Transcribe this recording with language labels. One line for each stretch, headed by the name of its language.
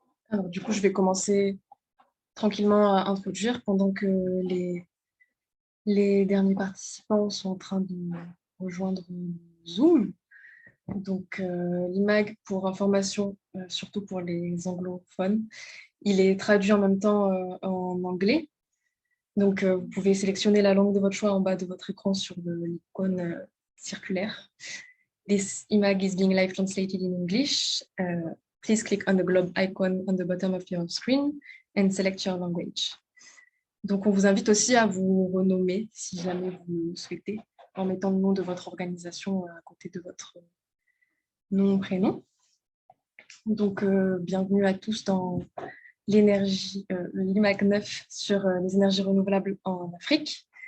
French: Alors, du coup, je vais commencer tranquillement à introduire pendant que les derniers participants sont en train de rejoindre Zoom. Donc, l'IMAG, pour information, surtout pour les anglophones, il est traduit en même temps en anglais. Donc, vous pouvez sélectionner la langue de votre choix en bas de votre écran sur l'icône circulaire.
English: This IMAG is being live translated in English. Please click on the globe icon on the bottom of your screen and select your language.
French: Donc, on vous invite aussi à vous renommer, si jamais vous le souhaitez, en mettant le nom de votre organisation à côté de votre nom, prénom. Donc, bienvenue à tous dans l'IMAG 9 sur les énergies renouvelables en Afrique.